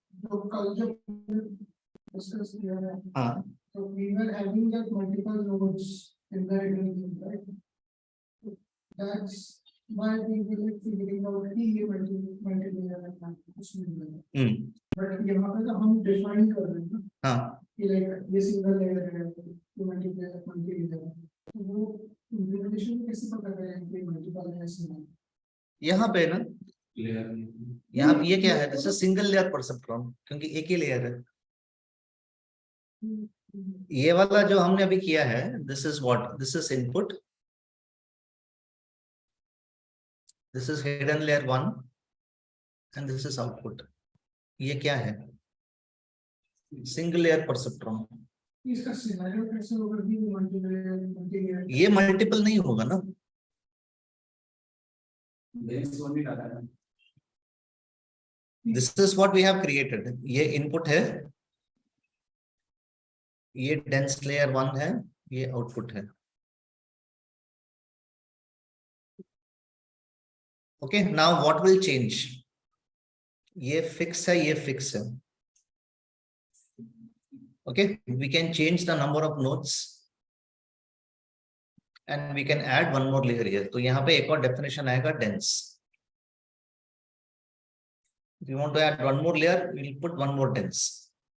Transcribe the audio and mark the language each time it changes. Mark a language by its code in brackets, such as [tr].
[en] So culture discussed here. So we were having that multiple nodes in the hidden, right? That's why we will be figuring out the multi-layer and but [hi] यहाँ पे तो हम define कर रहे हैं ना कि like ये single layer है ये multi-layer तो वो implementation में कैसे पता करें कि multiple layers हैं यहाँ पे ना यहाँ पे ये क्या है? [en] This is single layer perceptron [hi] क्योंकि एक ही layer है. ये वाला जो हमने अभी किया है, [en] this is what? This is input. This is hidden layer 1 and this is output. [hi] ये क्या है? Single layer perceptron. इसका सिनेरियो कैसे होगा कि मल्टीप्लाई ये मल्टीपल नहीं होगा ना. Dense one नहीं डाला है। [en] This is what we have created. [hi] ये input है, ये dense layer 1 है, ये output है. [en] Okay, now what will change? [hi] ये fix है, ये fix है. [en] Okay, we can change the number of nodes and we can add one more layer here. [hi] तो यहाँ पे एक और definition आएगा dense. [en] If you want to add one more layer, we'll put one more dense.